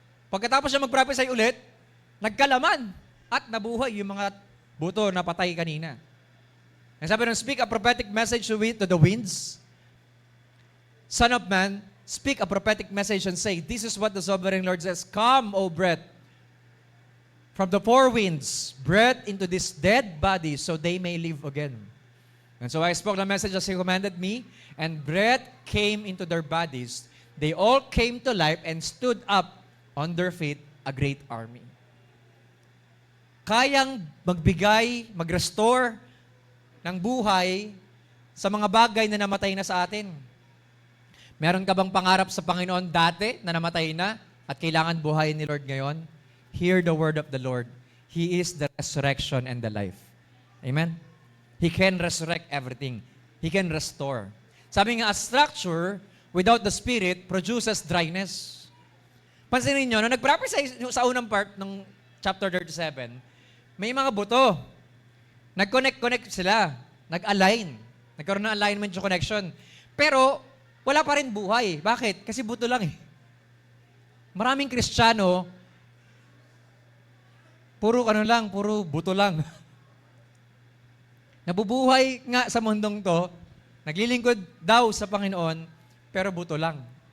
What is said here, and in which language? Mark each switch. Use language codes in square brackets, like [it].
[tl] Pagkatapos siya mag-prophesy ulit, nagkalaman at nabuhay yung mga buto na patay kanina. Ang sabi ng, [en] speak a prophetic message to the winds. Son of man, speak a prophetic message and say, this is what the sovereign Lord says, come, O breath, from the four winds, breath into these dead bodies so they may live again. And so I spoke the message as He commanded me, and breath came into their bodies. They all came to life and stood up on their feet, a great army. [tl] Kayang magbigay, mag-restore ng buhay sa mga bagay na namatay na sa atin. Meron ka bang pangarap sa Panginoon dati na namatay na at kailangan buhayin ni Lord ngayon? [en] Hear the word of the Lord. He is the resurrection and the life. Amen? He can resurrect everything. He can restore. [tl] Sabi nga, [en] a structure without the Spirit produces dryness. [tl] Pansinin nyo, nung nag-prophesy sa unang part ng chapter 37, may mga buto. Nag-connect sila. Nag-align. Nagkaroon ng alignment yung connection. Pero, wala pa rin buhay. Bakit? Kasi buto lang eh. Maraming Kristiyano, puro buto lang. Nabubuhay nga sa mundong to, naglilingkod daw sa Panginoon, pero buto lang.